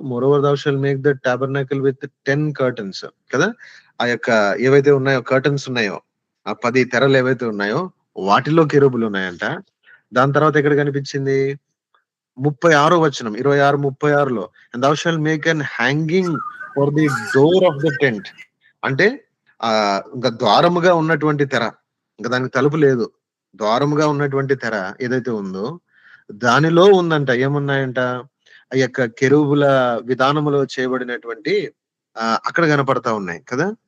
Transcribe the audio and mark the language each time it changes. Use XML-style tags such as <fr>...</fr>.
<en>Moreover thou shalt make the tabernacle with 10 curtains కదా.</en> <te>ఆ యొక్క ఏవైతే ఉన్నాయో కర్టన్స్ ఉన్నాయో, ఆ 10 తెరలు ఏవైతే ఉన్నాయో వాటిలో కెరూబులు ఉన్నాయంట. దాని తర్వాత ఎక్కడ కనిపించింది? 36 వచనం, 26, 36లో</te> <en>and thou shalt make an hanging for the door of the tent.</en> <te>అంటే ఇంకా ద్వారముగా ఉన్నటువంటి తెర, ఇంకా దానికి తలుపు లేదు, ద్వారముగా ఉన్నటువంటి తెర ఏదైతే ఉందో దానిలో ఉందంట. ఏమున్నాయంట? ఆ యొక్క కెరూబుల విధానములో చేయబడినటువంటి అక్కడ కనపడతా ఉన్నాయి కదా.</te>